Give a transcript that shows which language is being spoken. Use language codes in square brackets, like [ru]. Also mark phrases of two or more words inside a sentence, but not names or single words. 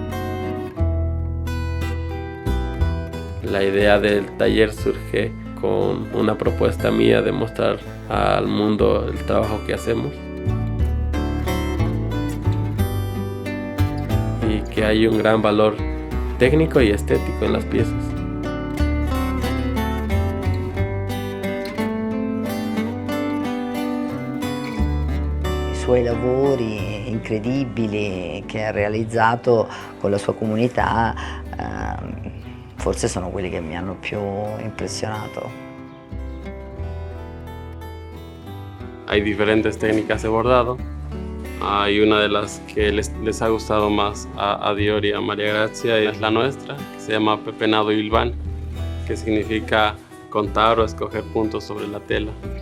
[es] La idea del taller surge con una propuesta mía de mostrar al mundo el trabajo que hacemos y que hay un gran valor técnico y estético en las piezas. [it] I suoi lavori incredibili che ha realizzato con la sua comunità forse sono quelli che mi hanno più impresionato. [es] Hay diferentes técnicas de bordado. Hay una de las que les ha gustado más a Dior y a María Gracia, y es la nuestra, que se llama pepenado hilván, que significa contar o escoger puntos sobre la tela.